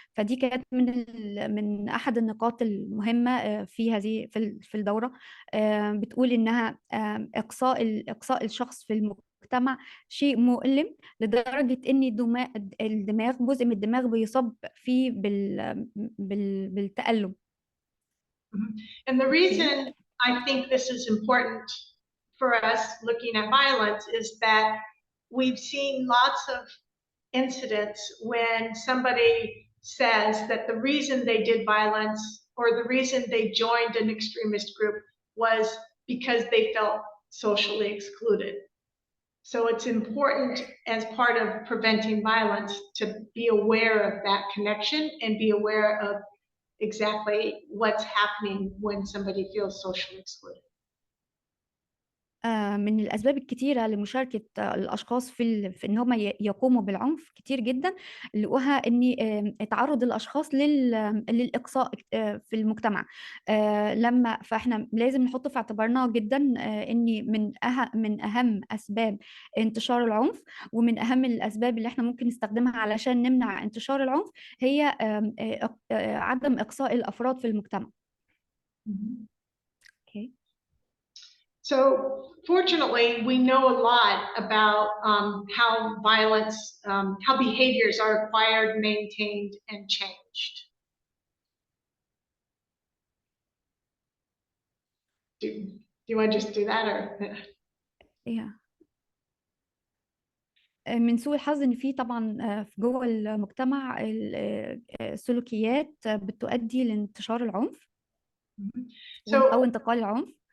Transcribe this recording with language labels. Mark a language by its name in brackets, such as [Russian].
[Arabic] فدي كانت من أحد النقاط المهمة في الدورة، بتقول إنها إقصاء الشخص في المجتمع شيء مؤلم لدرجة إن الدماغ، جزء من الدماغ بيصاب فيه بالتألم. [English] And the reason I think this is important for us looking at violence is that we've seen lots of incidents when somebody says that the reason they did violence or the reason they joined an extremist group was because they felt socially excluded. So it's important as part of preventing violence to be aware of that connection and be aware of exactly what's happening when somebody feels socially excluded. [Arabic] من الأسباب الكتيرة لمشاركة الأشخاص في إن هم يقوموا بالعنف كتير جدا، لقوها إن تعرض الأشخاص للإقصاء في المجتمع. فإحنا لازم نحط في اعتبارنا جدا إن من أهم أسباب انتشار العنف، ومن أهم الأسباب اللي إحنا ممكن نستخدمها علشان نمنع انتشار العنف هي عدم إقصاء الأفراد في المجتمع. [English] Okay. So fortunately, we know a lot about how violence, how behaviors are acquired, maintained, and changed. Do you want to just do that, or? Yeah. [Arabic] من سوء الحظ ان في طبعا في جوه المجتمع السلوكيات بتؤدي لانتشار العنف او انتقال العنف.